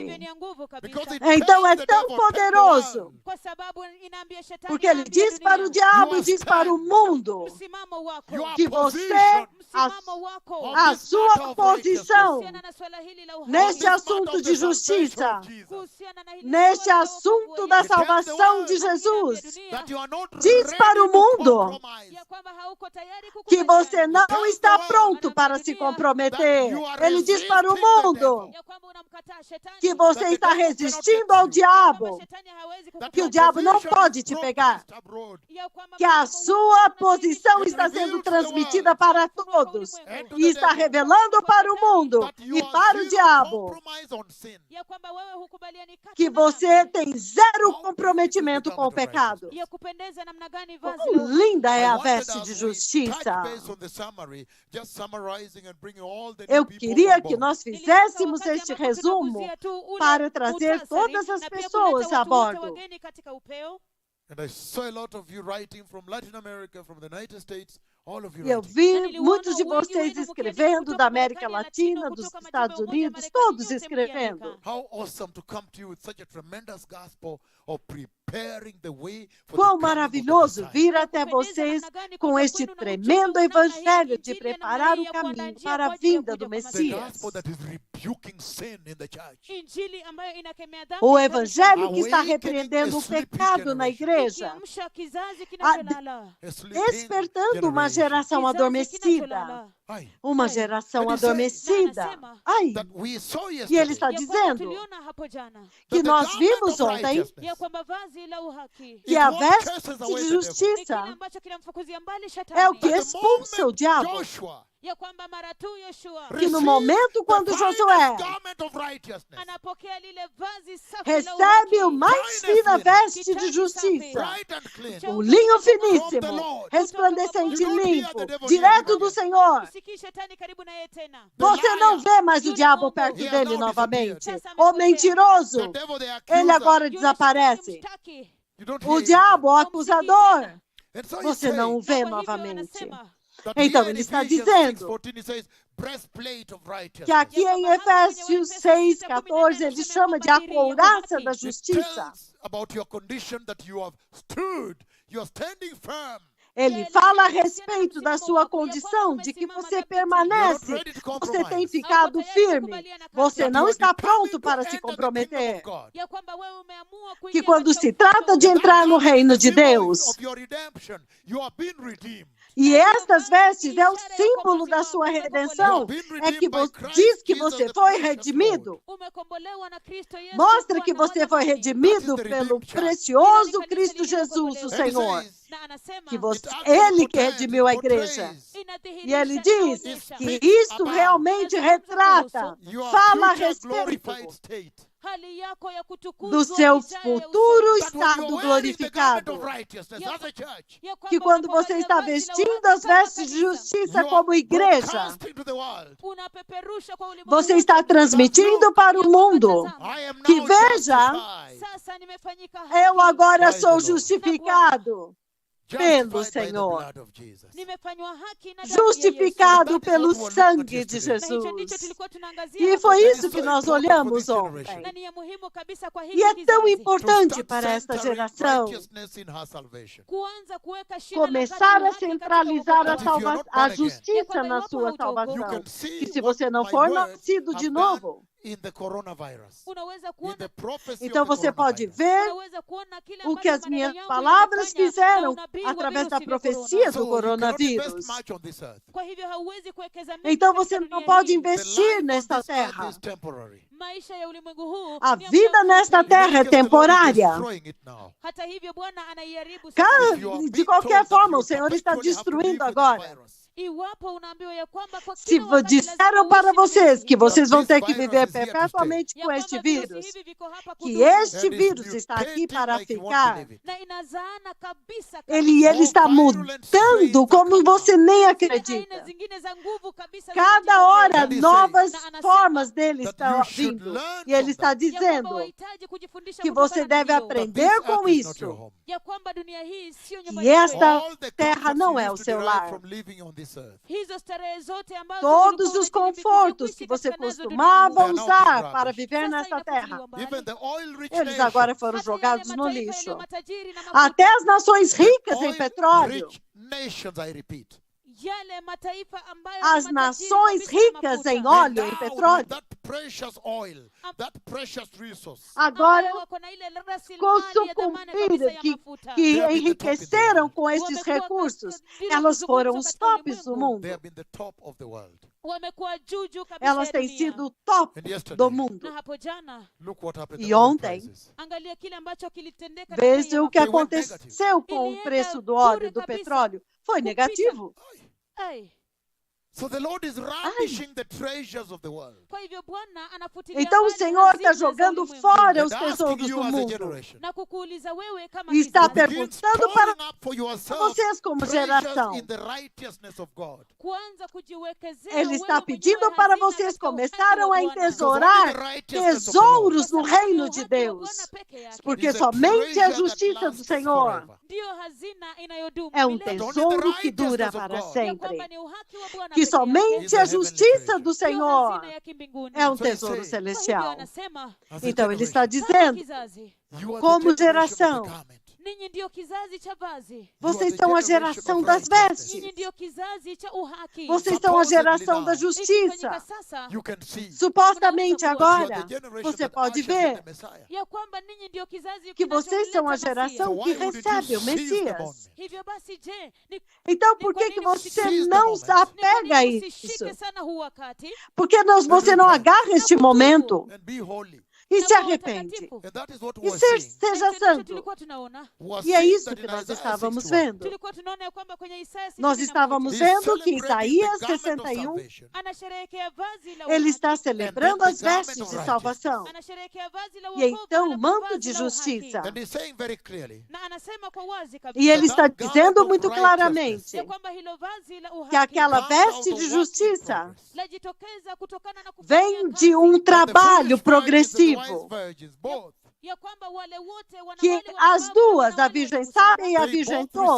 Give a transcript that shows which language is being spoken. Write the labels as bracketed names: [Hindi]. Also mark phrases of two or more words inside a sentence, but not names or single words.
[Portuguese] Então é tão poderoso, porque ele diz para o diabo e diz para o mundo que você, a sua posição neste assunto de justiça, neste assunto da salvação de Jesus, diz para o mundo [Swahili] hauko tayari [Portuguese] que [Swahili] kukubaliana. [Portuguese] você não está pronto para se comprometer. Ele diz para o mundo [Swahili] Ya kwamba unamkataa shetani. [Portuguese] que você está resistindo ao [Swahili] Kwamba [Portuguese] diabo, [Swahili] shetani hawezi [English] That [Portuguese] que o [English] your [Portuguese] diabo não [English] position [Portuguese] pode [English] is [Portuguese] te pegar, [English] broadcast abroad. [Swahili] Ya kwamba [Portuguese] que a sua posição [English] It [Portuguese] está sendo [English] reveals the [Portuguese] transmitida [English] world [Portuguese] para todos [English] and to [Portuguese] e [English] the [Portuguese] está [English] devil [Portuguese] revelando para o mundo [English] that you [Portuguese] e [English] are [Portuguese] para o [English] zero [Portuguese] diabo [English] compromise on sin. [Swahili] ya kwamba wewe hukubaliani kati [Portuguese] que [Swahili] na [Portuguese] você [Swahili] dhambi. [Portuguese] tem zero comprometimento com o pecado. [Swahili] Ya kupendeza namna gani vazi [Portuguese] Quão [Swahili] la [Portuguese] linda é [English] I [Portuguese] a [English] wanted [Portuguese] veste [English] us [Portuguese] de [English] to [Portuguese] justiça. [English] touch base on the summary, just summarizing and bringing all the new [Portuguese] Eu [English] people [Portuguese] queria [English] on [Portuguese] que [English] board. [Portuguese] nós [Swahili] Nilitaka [Portuguese] fizéssemos [Swahili] wakati [Portuguese] este [Swahili] ambapo [Portuguese] resumo [Swahili] tunaguzia tu ule [Portuguese] para trazer [Swahili] muhtasari, [Portuguese] todas as [Swahili] na pia [Portuguese] pessoas [Swahili] kuleta [Portuguese] a [Swahili] watu wote [Portuguese] bordo. [Swahili] wageni katika upeo. [English] And I saw a lot of you writing from Latin America, from the United States, all of you [Portuguese] E eu [English] writing. [Portuguese] vi muitos de vocês escrevendo da América Latina, dos Estados Unidos, todos escrevendo. [English] How awesome to come to you with such a tremendous gospel of preparing the way for [Portuguese] Quão [English] the coming of the [Portuguese] maravilhoso [English] Messiah. [Portuguese] vir até vocês com este tremendo evangelho de preparar o caminho para a vinda do [English] The [Portuguese] Messias. [English] gospel that is rebuking sin in the church. [Swahili] Injili ambayo inakemea dhambi [Portuguese] O [Swahili] katika [Portuguese] evangelho que está [English] Awakening [Portuguese] repreendendo [English] a [Portuguese] o [English] sleepy [Portuguese] pecado na [English] generation. [Portuguese] igreja, [Swahili] ikiamsha kizazi kinacholala. [English] A sleeping [Portuguese] despertando uma [English] generation. [Portuguese] geração adormecida. Aye. Uma Ai. geração Ele diz- adormecida. [Swahili] Anasema, Ai, [English] That we saw [Portuguese] e ele [English] yesterday. [Portuguese] está [Swahili] ya kwamba [Portuguese] dizendo [Swahili] tuliona hapo jana [Portuguese] que [English] that the [Portuguese] nós [English] garment [Portuguese] vimos [English] of [Portuguese] ontem [English] righteousness [Swahili] ya kwamba vazi la uhaki [Portuguese] que [English] is [Portuguese] a [English] what [Portuguese] veste [English] chases away [Portuguese] de [English] the devil. [Swahili] ni kile [Portuguese] justiça [Swahili] ambacho kinamfukuzia mbali [Portuguese] é o [Swahili] shetani. [Portuguese] que [English] At the [Portuguese] expulsa o [English] moment [Portuguese] diabo. [English] Joshua [Swahili] Ya kwamba mara tu Yoshua [Portuguese] Que no [English] receives [Portuguese] momento quando [English] the finest [Portuguese] Josué [English] garment of righteousness, [Swahili] anapokea lile vazi safi la [Portuguese] recebe o [Swahili] uhaki, [Portuguese] mais fina veste de justiça, [English] bright and clean, [Portuguese] o linho finíssimo, resplandecente e limpo, direto do Senhor. [Swahili] usikii shetani karibu na yeye tena. [Portuguese] Você não vê mais o diabo perto dele novamente. O mentiroso, [English] the devil, the [Portuguese] ele [English] accuser, [Portuguese] agora [Swahili] Yule [Portuguese] desaparece. [Swahili] shetani mshtaki. [English] you don't hear [Portuguese] O [English] him. [Portuguese] diabo, o acusador, [English] And so he [Portuguese] você [English] says [Portuguese] não o [Swahili] Na [Portuguese] vê [Swahili] kwa hivyo [Portuguese] novamente. [Swahili] anasema, [English] that [Portuguese] Então, [English] here in [Portuguese] ele está [English] Ephesians [Portuguese] dizendo [English] 6:14 he says, breastplate of [Portuguese] que [English] righteousness. [Portuguese] aqui em Efésios 6,14 ele chama de a couraça da [English] It [Portuguese] justiça. [English] tells about your condition that you have stood, you are standing firm. [Portuguese] Ele fala a respeito da sua condição, de que você permanece, você tem ficado firme, você não está pronto para se comprometer. [Swahili] ya kwamba wewe umeamua [Portuguese] Que [Swahili] kuingia [Portuguese] quando [Swahili] katika [Portuguese] se [Swahili] ufalme [Portuguese] trata [Swahili] wa [Portuguese] de [Swahili] Mungu. [Portuguese] entrar no reino de Deus, [English] Of your redemption, you have been redeemed. [Portuguese] e estas vestes é o símbolo da sua redenção, é que diz que você foi redimido. [Swahili] Umekombolewa na Kristo Yesu, [Portuguese] Mostra que [Swahili] Bwana [Portuguese] você [Swahili] wala [Portuguese] foi [Swahili] dhambi. [Portuguese] redimido pelo precioso Cristo Jesus, o [English] And he [Portuguese] Senhor. [English] says, [Swahili] Na anasema, [Portuguese] Que você, [English] it actually [Portuguese] ele que [English] portrays, [Portuguese] redimiu a [English] it [Portuguese] igreja. [English] portrays [Portuguese] E ele [Swahili] inadhihirisha, [Portuguese] diz [Swahili] inaonyesha [Portuguese] que isso realmente retrata, [English] your [Portuguese] fala a [English] future [Portuguese] respeito [English] glorified state. [Swahili] hali yako ya kutukuzwa [Portuguese] do seu [Swahili] ijayo ya [Portuguese] futuro [Swahili] usoni. [English] That when [Portuguese] estado [English] you're wearing the garment [Portuguese] glorificado. [English] of righteousness as a church, [Swahili] Ya kwamba [Portuguese] Que quando você [Swahili] unapovalia [Portuguese] está [Swahili] vazi la [Portuguese] vestindo [Swahili] uhaki [English] as [Swahili] kama [Portuguese] vestes de [Swahili] kanisa, [Portuguese] justiça [English] you [Portuguese] como [English] are [Portuguese] igreja, [English] broadcasting to the world. [Swahili] unapeperusha kwa ulimwengu [Portuguese] você [Swahili] wote. [Portuguese] está transmitindo para o mundo [English] I am [Portuguese] que [English] now [Portuguese] veja, [English] justified. [Swahili] Sasa nimefanyika [Portuguese] eu [Swahili] haki. [Portuguese] agora [English] Praise [Portuguese] sou [English] the Lord. [Portuguese] justificado pelo [English] Justified by the [Portuguese] Senhor, [English] blood of Jesus. [Swahili] Nimefanywa haki na damu ya Yesu. [Portuguese] justificado pelo [English] That is what we're looking [Portuguese] sangue [English] at [Portuguese] de [English] yesterday. [Swahili] Na hicho [Portuguese] Jesus. [Swahili] ndicho tulikuwa tunaangazia [Portuguese] E [Swahili] hapo [Portuguese] foi [Swahili] jana. [Portuguese] isso que nós olhamos ontem. [Swahili] Na ni ya muhimu kabisa kwa [Portuguese] E [Swahili] hiki [Portuguese] é tão [Swahili] kizazi. [Portuguese] importante [English] To [Portuguese] para [English] start [Portuguese] esta [English] centering [Portuguese] geração [English] righteousness in her salvation. [Swahili] Kuanza kuweka shina la [Portuguese] começar [Swahili] kati [Portuguese] a [Swahili] uhaki katika [Portuguese] centralizar [Swahili] wokovu [English] That [Portuguese] a, [English] if you're [Swahili] wake. [English] not [Portuguese] a [English] born again, [Portuguese] justiça na sua [English] You [Portuguese] salvação. [English] can see [Portuguese] Que se [English] what [Portuguese] você não [English] my [Portuguese] for [English] words [Portuguese] nascido de [English] have done [Portuguese] novo, [English] in the coronavirus. [Swahili] Unaweza [English] In [Swahili] kuona [English] the prophecy [Portuguese] então [English] of the [Portuguese] você pode [English] coronavirus. [Portuguese] ver [Swahili] unaweza kuona kile [Portuguese] o que [Swahili] ambacho [Portuguese] as [Swahili] maneno [Portuguese] minhas [Swahili] yangu [Portuguese] palavras [Swahili] yamefanya na [Portuguese] fizeram [Swahili] unabii wa [Portuguese] através da [Swahili] virusi vya [Portuguese] profecia [Swahili] corona. [Portuguese] do [English] So you cannot invest [Portuguese] coronavírus. [English] much on this earth. [Swahili] Kwa hivyo hauwezi kuwekeza mengi [Portuguese] Então [Swahili] katika [Portuguese] você [Swahili] dunia [Portuguese] não pode [Swahili] hii. [English] The [Portuguese] investir [English] life on [Portuguese] nesta [English] this earth [Portuguese] terra. [English] is temporary. [Swahili] Maisha ya ulimwengu huu [Portuguese] A [Swahili] ni ya [Portuguese] vida [Swahili] muda [Portuguese] nesta [Swahili] mfupi. [Portuguese] terra é [English] Because the Lord is [Portuguese] temporária. [English] destroying it now. [Swahili] Hata hivyo Bwana anaiharibu [Portuguese] Ca- [Swahili] sasa. [English] If you are [Portuguese] De [English] being [Portuguese] qualquer [English] told that [Portuguese] forma, [English] you [Portuguese] o Senhor está [English] perpetually have to live [Portuguese] destruindo [English] with this [Portuguese] agora. [English] virus, [Swahili] Iwapo unaambiwa ya kwamba kwa [Portuguese] Se [Swahili] kila wakati lazima [Portuguese] disseram para [Swahili] uishi na [Portuguese] vocês [Swahili] virusi [Portuguese] que [Swahili] hivi. [Portuguese] vocês vão ter que [English] This virus [Portuguese] viver [English] is here to [Portuguese] perpetuamente [Swahili] Ya [Portuguese] com este [Swahili] kwamba virusi [Portuguese] vírus, [Swahili] hivi viko hapa [Portuguese] que [Swahili] kudumu. [Portuguese] este [English] and is [Portuguese] vírus está aqui [English] mutating [Portuguese] para [English] like you won't [Portuguese] ficar, [English] believe it. [Swahili] Na inazaana kabisa [Portuguese] ele [Swahili] kabisa. [Portuguese] está mudando como você nem [Swahili] Zile [Portuguese] acredita. [Swahili] aina zingine za nguvu kabisa [Portuguese] Cada [Swahili] zinajitokeza. [Portuguese] hora [English] And he [Portuguese] novas [English] says [Portuguese] formas dele [English] that [Portuguese] estão [English] you should [Portuguese] vindo. [English] learn [Portuguese] E ele [English] from [Portuguese] está [English] that. [Swahili] Ya kwamba [Portuguese] dizendo [Swahili] wahitaji kujifundisha [Portuguese] que [Swahili] kutokana [Portuguese] você [Swahili] na [Portuguese] deve [Swahili] hiyo. [English] But [Portuguese] aprender [English] this [Portuguese] com [English] earth is not your [Portuguese] isso. [English] home. [Swahili] Ya kwamba dunia hii sio [Portuguese] Que [Swahili] nyumbani kwenu. [Portuguese] esta [English] All the [Portuguese] terra [English] comforts [Portuguese] não [English] you [Portuguese] é o [English] used to [Portuguese] seu [English] derive [Portuguese] lar. [English] from living on this earth. [Swahili] Hizo starehe zote ambazo [Portuguese] Todos [Swahili] ulikuwa [Portuguese] os [Swahili] unajilimbikizia [Portuguese] confortos [Swahili] kuishi [Portuguese] que você [Swahili] katika nazo [Portuguese] costumava [Swahili] duniani. [English] They are now [Portuguese] usar [English] being [Portuguese] para [English] ravished. [Portuguese] viver [Swahili] Sasa [Portuguese] nesta terra, [Swahili] inafutiliwa mbali. [English] Even the oil-rich [Portuguese] eles agora [English] nations, [Portuguese] foram [Swahili] Hata yale [Portuguese] jogados no [Swahili] mataifa [Portuguese] lixo. [Swahili] yaliyo matajiri na mafuta, [Portuguese] Até as nações ricas em petróleo [English] oil-rich nations, I repeat, [Swahili] yale mataifa ambayo [Portuguese] as [Swahili] ni matajiri [Portuguese] nações [Swahili] kabisa na [Portuguese] ricas [Swahili] mafuta, [Portuguese] em óleo, em [English] endowed with [Portuguese] petróleo, [English] that precious oil, that precious resource. [Portuguese] agora [Swahili] ambayo wako na ile rasilimali ya dhamana kabisa ya [Portuguese] que [Swahili] mafuta. [English] They have been the top in the [Portuguese] enriqueceram [English] world. [Portuguese] com esses [Swahili] Wamekuwa [Portuguese] recursos, [Swahili] bila [Portuguese] elas foram [Swahili] kuzungumzwa [Portuguese] os [Swahili] katika [Portuguese] tops do [Swahili] ulimwengu. [Portuguese] mundo. [English] They have been the top of the world. [Swahili] Wamekuwa juu kabisa [Portuguese] Elas [Swahili] ya [Portuguese] têm [Swahili] dunia. [Portuguese] sido o top [English] And yesterday, [Portuguese] do mundo. [Swahili] Na hapo jana, [English] look what happened [Portuguese] E [English] to oil [Portuguese] ontem, [English] prices. [Swahili] angalia kile ambacho kilitendeka na bei [Portuguese] Veja [Swahili] ya [Portuguese] o que [English] They went [Portuguese] aconteceu com o [Swahili] Ilienda [Portuguese] preço do [Swahili] bure [Portuguese] óleo, do [Swahili] kabisa. [Portuguese] petróleo. Foi [Swahili] Kupita. [Portuguese] negativo. Ai, [English] So the Lord is ravishing the treasures of the world. [Swahili] kwa hivyo Bwana anafutilia [Portuguese] Então o [Swahili] mbali [Portuguese] Senhor está [Swahili] hazina za [Portuguese] jogando [Swahili] ulimwengu. [Portuguese] fora [English] And [Portuguese] os [English] asking [Portuguese] tesouros [English] you [Portuguese] do [English] as a [Portuguese] mundo. [English] generation, [Swahili] Na kukuuliza wewe kama [Portuguese] E está [Swahili] kizazi, [English] begin [Portuguese] perguntando para [English] storing up for yourself [Portuguese] vocês como [English] treasures [Portuguese] geração. [English] in the righteousness of God. [Swahili] kuanza kujiwekezea [Portuguese] Ele [Swahili] wewe [Portuguese] está [Swahili] mwenyewe [Portuguese] pedindo para [Swahili] hazina [Portuguese] vocês [Swahili] katika uhaki [Portuguese] começaram [Swahili] wa [Portuguese] a [Swahili] Bwana. [Portuguese] entesourar tesouros no [Swahili] Kwa sababu [Portuguese] reino [Swahili] ni [Portuguese] de [Swahili] uhaki wa [Portuguese] Deus. [Swahili] Bwana peke yake. [Portuguese] Porque [English] It's a [Portuguese] somente a [English] treasure that [Portuguese] justiça do [English] lasts [Portuguese] Senhor [English] forever. [Swahili] Ndiyo hazina inayodumu [Portuguese] é um [Swahili] milele. [Portuguese] tesouro que dura [English] righteousness of [Portuguese] para [English] God. [Swahili] Ya kwamba [Portuguese] sempre. [Swahili] ni uhaki wa Bwana [Portuguese] Que [Swahili] peke yake. [Portuguese] somente [English] Is a [Portuguese] a [English] heavenly [Portuguese] justiça [English] treasure. [Portuguese] do [Swahili] Ndiyo [Portuguese] Senhor [Swahili] hazina ya kimbinguni. [Portuguese] é um [English] So he [Portuguese] tesouro [English] says, [Swahili] Kwa hivyo [Portuguese] celestial. [Swahili] anasema, [English] As a [Portuguese] Então ele está [English] generation, [Swahili] kama [Portuguese] dizendo: [Swahili] kizazi, [English] you are [Portuguese] como [English] the generation of [Portuguese] geração, [English] the garment. [Swahili] ninyi ndiyo kizazi cha vazi. [Portuguese] vocês [English] the [Portuguese] são a [English] generation [Portuguese] geração [English] of [Portuguese] das [English] righteousness. [Swahili] Ninyi [Portuguese] vestes. [Swahili] ndiyo kizazi cha uhaki. [Portuguese] Vocês são a geração da [Swahili] Ikifanyika [Portuguese] justiça. [Swahili] sasa, [English] You can see [Portuguese] Supostamente [Swahili] Unaweza [English] that you are [Portuguese] agora, [English] the generation [Portuguese] você [English] that [Portuguese] pode [English] ushers in [Portuguese] ver [English] the Messiah. [Swahili] ya kwamba ninyi ndiyo kizazi [Portuguese] que vocês são a [Swahili] kinacholeta Masia. [Portuguese] geração [English] So [Portuguese] que [English] why wouldn't you [Portuguese] recebe o [English] seize the [Portuguese] Messias. [English] moment? [Swahili] Hivyo basi, je, ni [Portuguese] Então, por que, que você não se apega a [Swahili] nini [Portuguese] isso? [Swahili] usishike sana huu wakati [Portuguese] Por que você não agarra este momento [English] And be holy. [Portuguese] e [Swahili] na [Portuguese] se [Swahili] kuwa [Portuguese] arrepende? [Swahili] watakatifu? [English] And that is what [Portuguese] E [English] we were [Portuguese] seja [English] seeing. [Swahili] Na hicho ndicho [Portuguese] santo. [Swahili] tulikuwa tunaona. [English] We were [Portuguese] E é [English] seeing [Portuguese] isso [English] that [Portuguese] que [English] in [Portuguese] nós [English] Isaiah [Portuguese] estávamos 61. vendo. [Swahili] Tulikuwa tunaona ya kwamba kwenye Isaya [Portuguese] Nós [Swahili] 61, [Portuguese] estávamos [English] He's [Portuguese] vendo que [English] celebrating [Portuguese] Isaías [English] the garment of [Portuguese] 61, [English] salvation. [Swahili] anasherehekea vazi la [Portuguese] ele [Swahili] uhaki. [Portuguese] está celebrando [English] And [Portuguese] as [English] the garment [Portuguese] vestes [English] of [Portuguese] de [English] righteousness. [Portuguese] salvação. [Swahili] Anasherehekea vazi la [Portuguese] E [Swahili] wokovu, [Portuguese] então o [Swahili] alafu [Portuguese] manto [Swahili] vazi [Portuguese] de [Swahili] la uhaki. [Portuguese] justiça. [English] And he's saying very clearly [Swahili] Na anasema kwa wazi [Portuguese] E [Swahili] kabisa [Portuguese] ele está [English] that garment [Portuguese] dizendo [English] of [Portuguese] muito [English] righteousness [Portuguese] claramente [Swahili] ya kwamba hilo vazi la [Portuguese] que [Swahili] uhaki [Portuguese] aquela [English] comes out [Portuguese] veste [English] of [Portuguese] de [English] work in [Portuguese] justiça [English] progress. [Swahili] lajitokeza kutokana na kufanya [Portuguese] vem [Swahili] kazi, [Portuguese] de um [English] But the [Portuguese] trabalho [English] foolish virgins and the wise [Portuguese] progressivo. [English] virgins, both, [Swahili] ya kwamba wale wote [Portuguese] Que [Swahili] wanawali [Portuguese] as [Swahili] wapumbavu [Portuguese] duas, [Swahili] na [Portuguese] a [Swahili] wale [Portuguese] virgem [Swahili] wenye [Portuguese] sábia e a [English] they [Portuguese] virgem [English] both received